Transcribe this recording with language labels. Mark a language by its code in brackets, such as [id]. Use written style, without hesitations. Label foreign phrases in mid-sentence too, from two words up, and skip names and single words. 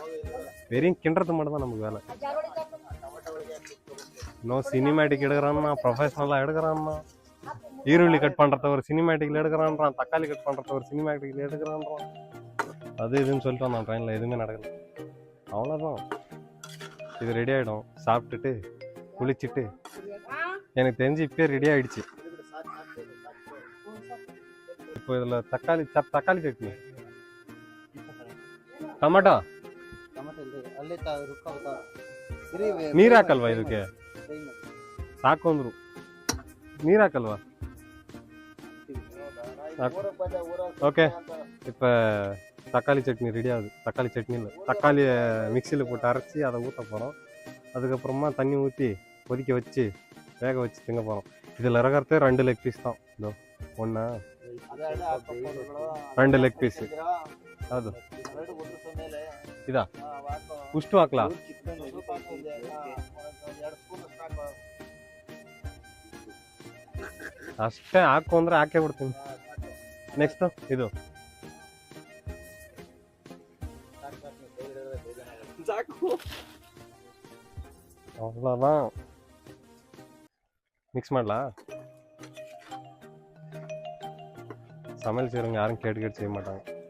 [ta] வெறும் கிண்டுறது மட்டும் தான் நமக்கு வேலை. இன்னும் சினிமேட்டிக் எடுக்கிறான்னா, ப்ரொஃபஷனலாக எடுக்கிறான்னா, ஈருள்ளி கட் பண்ணுறத ஒரு சினிமேட்டிக்கில் எடுக்கிறான்றான், தக்காளி கட் பண்ணுறத ஒரு சினிமேட்டிக்கில் எடுக்கிறான்றான். அது இதுன்னு சொல்லிட்டு வந்தான். ட்ரெயினில் எதுவுமே நடக்கல. அவ்வளோதான், இது ரெடி ஆகிடும். சாப்பிட்டுட்டு குளிச்சுட்டு எனக்கு தெரிஞ்சு இப்போ ரெடி ஆகிடுச்சு. இப்போ இதில் தக்காளி சட்னி, [kn] ಟೊಮೆಟೊ ನೀರು ಹಾಕಲ್ವಾ ಇದಕ್ಕೆ? ಸಾಕು ಅಂದ್ರು. ನೀರು ಹಾಕಲ್ವಾ? [ta] ஓகே, இப்போ தக்காளி சட்னி ரெடி ஆகுது. தக்காளி சட்னி இல்லை, தக்காளியை மிக்சியில் போட்டு அரைச்சி அதை ஊற்ற போகிறோம். அதுக்கப்புறமா தண்ணி ஊற்றி கொதிக்க வச்சு வேக வச்சு திங்க போகிறோம். இதில் இறக்கிறதே 2 லெக் பீஸ் தான். இதோ ஒன்றா 2 லெக் பீஸு. [kn] ಅದು ಇದಾ ಉಷ್ಟು ಹಾಕ್ಲಾ? ಅಷ್ಟೇ ಹಾಕು ಅಂದ್ರೆ ಹಾಕೇ ಬಿಡ್ತೀನಿ. ನೆಕ್ಸ್ಟ್ ಇದು அவ்வளோதான். [ta] மிக்ஸ் பண்ணலாம். சமையல் செய்கிறவங்க யாரும் கேட்டு செய்ய மாட்டாங்க.